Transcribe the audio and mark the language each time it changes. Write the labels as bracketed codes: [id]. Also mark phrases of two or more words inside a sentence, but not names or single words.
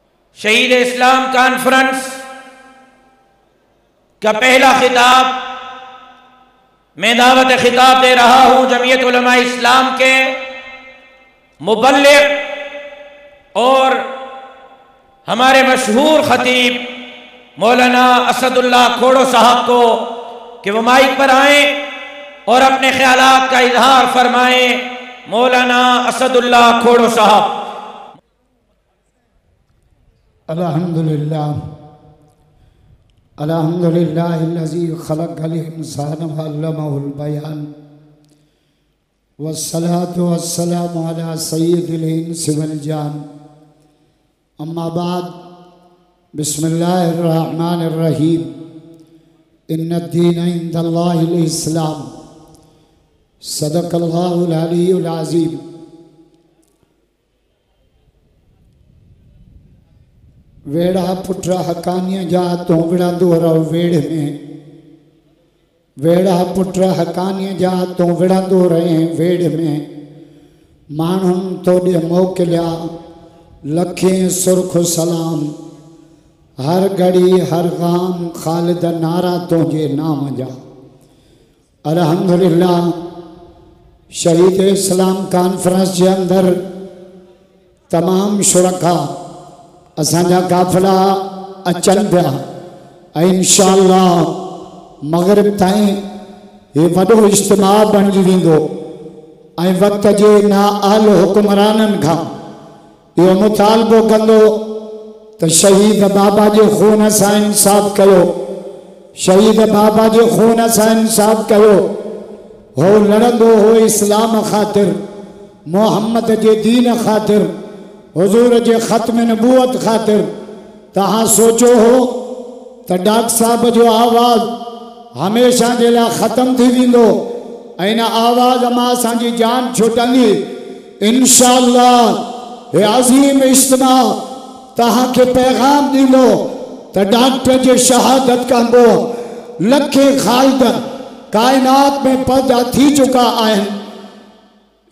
[ur] شہید اسلام کانفرنس کا پہلا خطاب میں دعوت خطاب دے رہا ہوں جمعیت علماء اسلام کے مبلغ اور ہمارے مشہور خطیب مولانا اسد اللہ کھوڑو صاحب کو کہ وہ مائک پر آئے اور اپنے خیالات کا اظہار فرمائیں. मौलाना असदुल्लाह खोड़ो साहब। [ar] الحمد لله الحمد لله الذي خلق الإنسان وعلمه البيان والصلاة والسلام على سيد الإنس والجان. أما بعد، بسم الله الرحمن الرحيم. إن الدين عند الله الإسلام. صدق الله العلي العظيم. [sd] वेड़ा पुट्र हकानिया जा तो विड़ंदो रहो वेड़ में। वेड़ा पुट्र हकानिया जा तो विड़ंदो रहे वेड़ में। माण्हुनि तोॾे मोकिलिया लखें सुर्ख सलाम। हर घड़ी हर गाम ख़ालिद नारा तुझे नाम जा। अल्हम्दुलिल्लाह शहीद इस्लाम कॉन्फ्रेंस [ur] کے اندر [sd] तमाम शुरका असांजा काफ़िला अचन पिया। इंशाअल्लाह मग़रिब ताईं ये वॾो इज्तिमा बणिजी वेंदो। वक्त जे नाअहल हुक्मराननि खां इहो मुतालबो कंदो तो शहीद बाबा जे खून सां इंसाफ़ कयो। शहीद बाबा जे खून सां इंसाफ़ कयो। हो लड़ंदो हो इस्लाम ख़ातिर, मोहम्मद जे दीन ख़ातिर, हुजूर जे ख़त्म नबूवत ख़ातिर। तहां सोचो हो तो डॉक्टर साहब जो आवाज़ हमेशा जे लाइ ख़त्म थी वेंदो। इन आवाज़ मां असांजी जान छुटंदी। इंशाअल्लाह हे अज़ीम इज्तिमा तहां के पैगाम ॾींदो तो डॉक्टर जे शहादत कंदो। लखे ख़ालिद कायनात में पैदा थी चुका आहिनि।